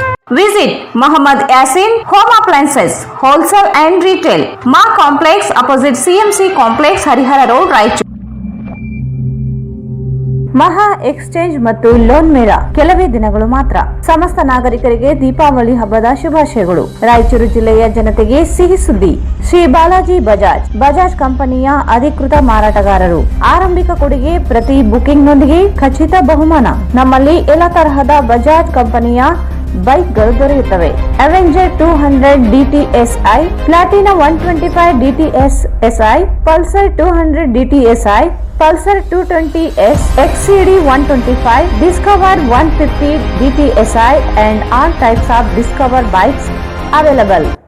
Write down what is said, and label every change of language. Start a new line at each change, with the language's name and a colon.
English: Visit Mohammad Yasin Home Appliances, Wholesale and Retail, Ma Complex opposite CMC Complex, Harihara Road, Raichur.
Kannada: ಮಹಾ exchange ಮತ್ತು loan ಮೇಳ ಕೆಲವೇ ದಿನಗಳು ಮಾತ್ರ. ಸಮಸ್ತ ನಾಗರಿಕರಿಗೆ ದೀಪಾವಳಿ ಹಬ್ಬದ ಶುಭಾಶಯಗಳು. ರಾಯಚೂರು ಜಿಲ್ಲೆಯ ಜನತೆಗೆ ಸಿಹಿ ಸುದ್ದಿ. ಶ್ರೀ ಬಾಲಾಜಿ ಬಜಾಜ್ ಕಂಪನಿಯ ಅಧಿಕೃತ ಮಾರಾಟಗಾರರು. ಆರಂಭಿಕ ಕೊಡುಗೆ ಪ್ರತಿ ಬುಕಿಂಗ್ನೊಂದಿಗೆ ಖಚಿತ ಬಹುಮಾನ. ನಮ್ಮಲ್ಲಿ ಎಲ್ಲ ತರಹದ ಬಜಾಜ್ ಕಂಪನಿಯ ಬೈಕ್ಗಳು ದೊರೆಯುತ್ತವೆ.
English: Avenger 200 DTSI, Platina 125 DTSI, Pulsar 200 DTSI, Pulsar 220S, XCD 125, Discover 150 DTSI and all types of Discover bikes available.